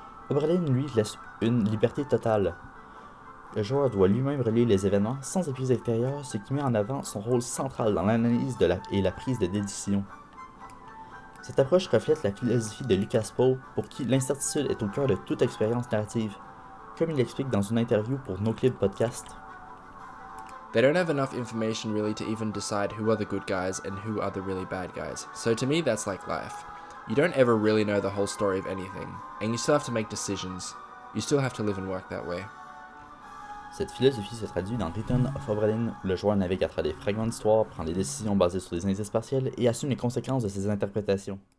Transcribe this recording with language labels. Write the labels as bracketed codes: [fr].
[fr] Obra Dinn lui laisse une liberté totale. Le joueur doit lui-même relier les événements sans appui extérieur, ce qui met en avant son rôle central dans l'analyse et la prise de décision. Cette approche reflète la philosophie de Lucas Pope, pour qui l'incertitude est au cœur de toute expérience narrative. Comme il l'explique dans une interview pour NoClip Podcast, [en] They don't have enough information really to even decide who are the good guys and who are the really bad guys. So to me, that's like life. You don't ever really know the whole story of anything, and you still have to make decisions. You still have to live and work that way. [fr] Cette philosophie se traduit dans Return of Obra Dinn, où le joueur navigue à travers des fragments d'histoire, prend des décisions basées sur des indices partiels et assume les conséquences de ses interprétations.